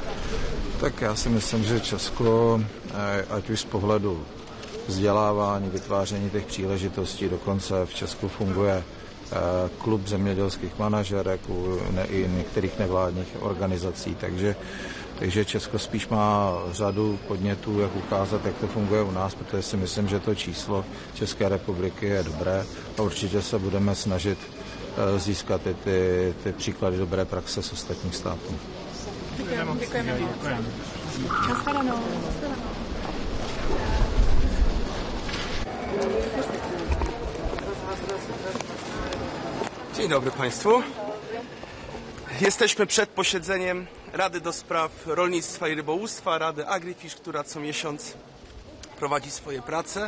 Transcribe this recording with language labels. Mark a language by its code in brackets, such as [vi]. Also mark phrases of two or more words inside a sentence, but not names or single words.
[cs] Tak já si myslím, že Česko, ať už z pohledu vzdělávání, vytváření těch příležitostí, dokonce v Česku funguje klub zemědělských manažerek i některých nevládních organizací, takže Česko spíš má řadu podnětů, jak ukázat, jak to funguje u nás, protože si myslím, že to číslo České republiky je dobré a určitě se budeme snažit získat i ty příklady dobré praxe z ostatních států. Děkujeme. [pl] Dzień dobry Państwu. Jesteśmy przed posiedzeniem Rady do Spraw Rolnictwa i Rybołówstwa, Rady AgriFish, która co miesiąc prowadzi swoje prace.